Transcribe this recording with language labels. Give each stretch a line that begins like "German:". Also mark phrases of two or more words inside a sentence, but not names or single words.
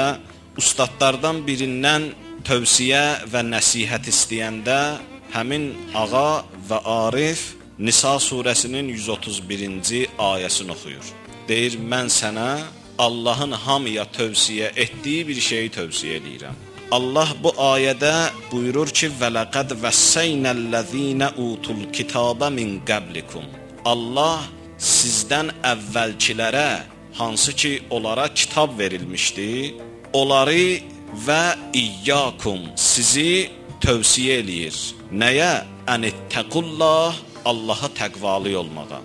Azerbaijani: Ustadlardan birindən tövsiyə və nəsihət istəyəndə həmin ağa və arif Nisa surəsinin 131-ci ayəsini oxuyur. Deyir, mən sənə Allahın hamıya tövsiyə etdiyi bir şeyi tövsiyə edirəm. Allah bu ayədə buyurur ki,
Arabic: وَلَقَدْ وَسَّيْنَا الَّذ۪ينَ اُوتُوا الْكِتَابَ مِنْ قَبْلِكُمْ
Azerbaijani: Allah sizdən əvvəlkilərə, hansı ki onlara kitab verilmişdi, onları və iyyakum sizi tövsiyə eləyir. Nəyə? Ənəttəqullah, Allaha təqvalı olmağa.